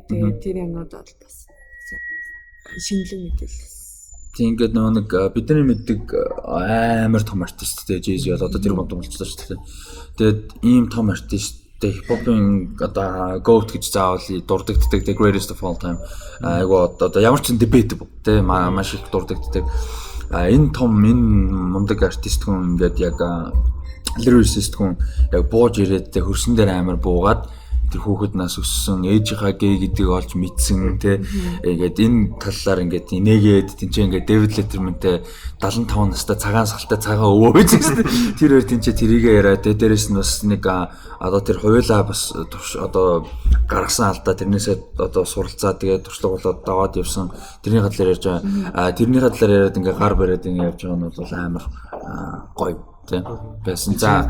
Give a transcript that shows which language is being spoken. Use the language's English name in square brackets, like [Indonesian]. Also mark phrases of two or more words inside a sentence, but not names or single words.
[Mongolian] Тэгээд тэр юмнууд бол бас шинэлэг мэдээлэл. Тийм ингээд нэг бидний мэддэг амар том артист те Jay-Z бол одоо тэр бонд болчихлоо шүү дээ. Тэгээд ийм том артист хип-хопын одоо GOAT гэж заавал дурддагдаг [English] the greatest of all time. [Mongolian] Айгуу одоо ямар ч debatable те маш их дурддагдаг. Энэ том энэ мундаг артист хүн ингээд яг lyricist хүн яг бууж ирээд те хөрсөн дээр амар буугаад тэр хүүхэд нас өссөн ээжийнхаа гей гэдгийг олж мэдсэн те ингээд энэ талаар ингээд инээгээд тэнцээ ингээд David Letterman-тэй 75 настай цагаан сахалтай цагаан өвөө гэсэн тэр хоёр тэнцээ тэрийгээ яриад дээрээс нь бас нэг одоо тэр хуйлаа бас одоо гаргасан алдаа тэрнээсээ одоо суралцаа тэгээд туршлага болоод даваад явсан тэрний хадлаар ярьж байгаа тэрний хадлаар яриад ингээд гар бариад ингээд явж байгаа нь бол амар гоё те байсан за